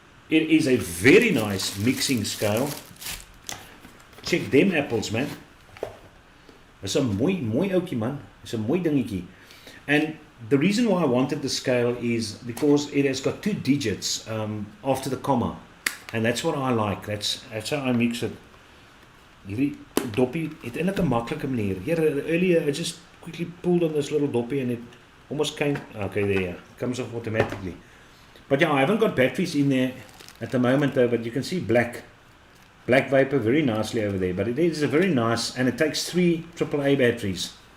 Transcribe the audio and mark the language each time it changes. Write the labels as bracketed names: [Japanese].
[English] It is a very nice mixing scale. Check them apples, man. It's a [Afrikaans] mooi oukie, [English] man. It's a [Afrikaans] mooi dingetjie. [English] And the reason why I wanted the scale is because it has got 2 digits after the comma, and that's what I like. That's how I mix it. [Afrikaans] Hierdie doppie het eintlik 'n maklike manier. [English] Earlier I just quickly pulled on this little doppie and it almost came. Okay, there, it comes off automatically. But yeah, I haven't got batteries in there at the moment though. But you can see Black Vapor very nicely over there. But it is a very nice, and it takes 3 AAA batteries.